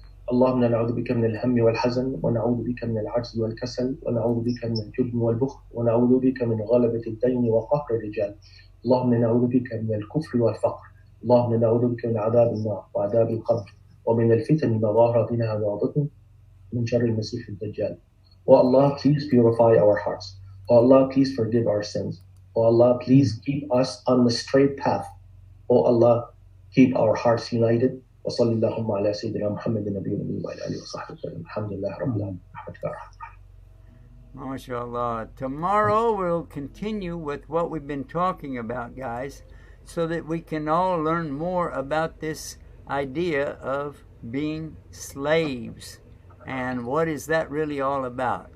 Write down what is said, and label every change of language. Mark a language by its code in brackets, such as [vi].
[ar] اللهم نعوذ بك من الهم والحزن ونعوذ بك من العجز والكسل ونعوذ بك من الجبن والبخل ونعوذ بك من غلبة الدين وقهر الرجال. اللهم نعوذ بك من الكفر والفقر. اللهم نعوذ بك من عذاب النار وعذاب القبر ومن الفتن ما ظهر منها وبطن من شر المسيح الدجال. [en] Oh Allah, please purify our hearts. Oh Allah, please forgive our sins. Oh Allah, please keep us on the straight path. Oh Allah, keep our hearts united. [ar] وصلى اللهم على سيدنا محمد النبي الأمي وعلى آله وصحبه وسلم. الحمد لله رب العالمين. رحمتك يا رحمة الله. MashaAllah. [en] Tomorrow we'll continue with what we've been talking about, guys, so that we can all learn more about this idea of being slaves and what is that really all about.